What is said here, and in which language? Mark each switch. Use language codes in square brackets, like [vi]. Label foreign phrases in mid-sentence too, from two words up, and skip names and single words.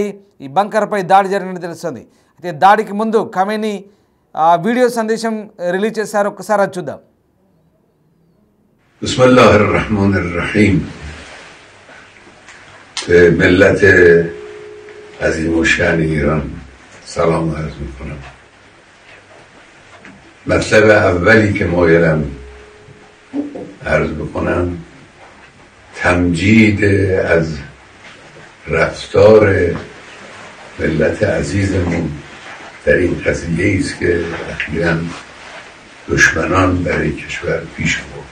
[te] ఈ బంకర్పై దాడి జరిగినట్టు తెలుస్తుంది. అయితే దాడికి ముందు ఖమేనీ వీడియో సందేశం రిలీజ్ చేశారు. ఒక్కసారి అది చూద్దాం. [ar] بسم الله الرحمن الرحیم. [fa] ملت عظیم شان ایران سلام عرض میکنم. مطلب اولی که مایلم عرض بکنم تمجید از رفتار ملت عزیزمون در این قضیه است که اخیراً دشمنان برای کشور پیش برد.